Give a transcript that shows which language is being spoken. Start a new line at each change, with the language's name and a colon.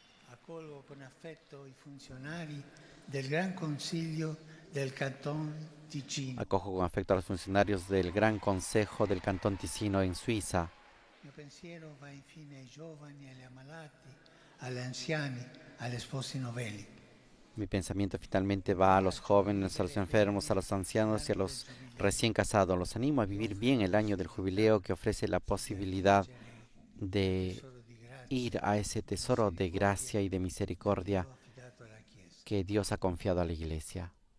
Italian: Accolgo con affetto i funzionari del Gran Consiglio del Canton Ticino.
Spanish: Acojo con afecto a los funcionarios del Gran Consejo del Cantón Ticino en Suiza.
Italian: Il mio pensiero va infine ai giovani, agli ammalati, agli anziani, agli sposi novelli.
Spanish: Mi pensamiento finalmente va a los jóvenes, a los enfermos, a los ancianos y a los recién casados. Los animo a vivir bien el año del jubileo que ofrece la posibilidad de ir a ese tesoro de gracia y de misericordia que Dios ha confiado a la Iglesia.